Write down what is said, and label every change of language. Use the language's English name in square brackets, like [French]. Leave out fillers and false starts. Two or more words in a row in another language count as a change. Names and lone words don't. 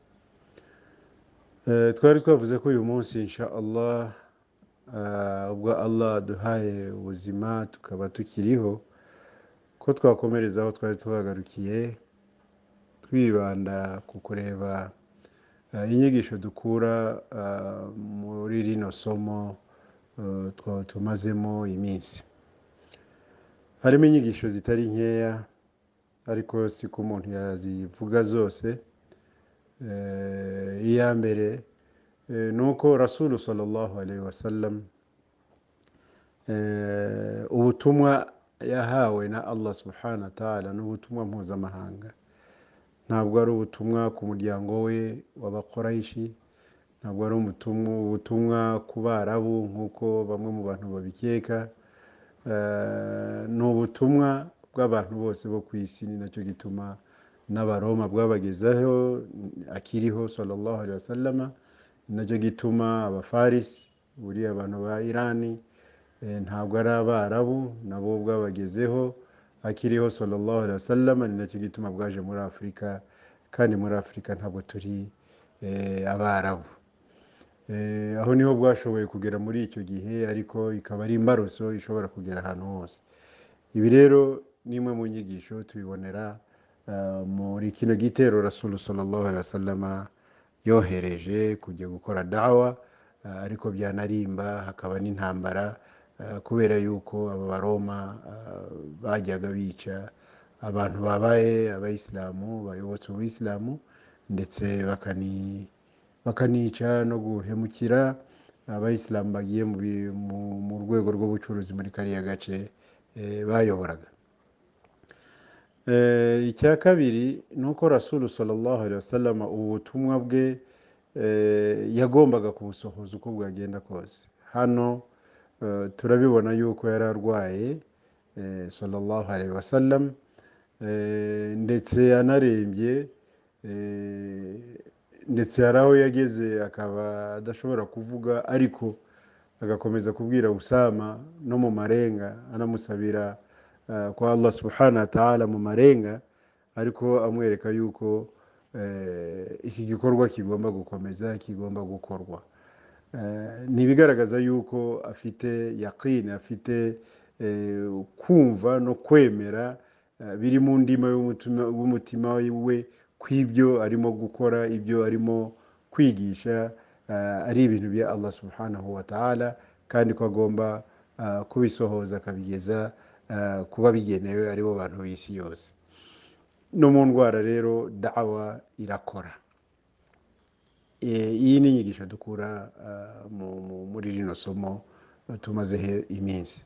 [Kinyarwanda] Twari twavuze ko uyu munsi [Arabic] إن شاء الله, [Kinyarwanda] ubwo Allah duhaye ubuzima tukaba tukiriho, ko twakomereza aho twari twagarukiye, twibanda ku kureba inyigisho dukura muri rino somo tumazemo iminsi. Harimo inyigisho zitari nkeya, ariko si ko umuntu yazivuga zose. Iya mbere nuko Rasul [Arabic] صلى الله عليه وسلم [Kinyarwanda] ubutumwa yahawe na Allah [Arabic] سبحانه وتعالى [Kinyarwanda] n'ubutumwa mpuzamahanga. Ntabwo ari ubutumwa ku muryango we w'Abakuraishi, ntabwo ari ubutumwa ku Barabu nk'uko bamwe mu bantu babikeka. Ni ubutumwa bw'abantu bose bo ku isi. Ni nacyo gituma n'Abaroma bwabagezaho akiriho [Arabic] صلى الله عليه وسلم. [Kinyarwanda] Ni nacyo gituma Abafarisi, buri abantu ba Irani, ntabwo ari Abarabu, nabo bwabagezeho akiriho [Arabic] صلى الله عليه وسلم. [Kinyarwanda] Ni nacyo gituma bwaje muri Afurika, kandi muri Afurika ntabwo turi Abarabu. Aho niho bwashoboye kugera muri icyo gihe, ariko ikaba ari imbarutso ishobora kugera ahantu hose. Ibi rero ni imwe mu nyigisho tubibonera muri kino gitero Rasul [Arabic] صلى الله عليه وسلم [Kinyarwanda] yohereje kujya gukora dawa, ariko byanarimba hakaba n'intambara, kubera yuko aba Baroma bajyaga bica abantu babaye abayisilamu, bayobotse ubuyisilamu, ndetse bakanica no guhemukira abayisilamu bagiye mu rwego rw'ubucuruzi muri kariya gace bayoboraga. Icya kabiri nuko Rasul [Arabic] صلى الله عليه وسلم [Kinyarwanda] ubutumwa bwe yagombaga kubusohoza uko bwagenda kose. Hano turabibona yuko yari arwaye [Arabic] صلى الله عليه وسلم, [Kinyarwanda] ndetse yanarembye, ndetse hari aho yageze akaba adashobora kuvuga, ariko agakomeza kubwira Usama no mu marenga, anamusabira kwa Allah [Arabic] سبحانه وتعالى [Kinyarwanda] mu marenga, ariko amwereka yuko iki gikorwa kigomba gukomeza, kigomba gukorwa. Ni bigaragaza yuko afite yaqini, afite kumva no kwemera biri mu ndima w'umutima we kw'ibyo arimo gukora, ibyo arimo kwigisha ari ibintu bya Allah [Arabic] سبحانه وتعالى, [Kinyarwanda] kandi ko agomba kubisohoza akabigeza kuba bigenewe aribo bantu b'isi yose. No mu ndwara rero dawa irakora. Iyi ni inyigisho dukura muri rino somo tumazeho iminsi.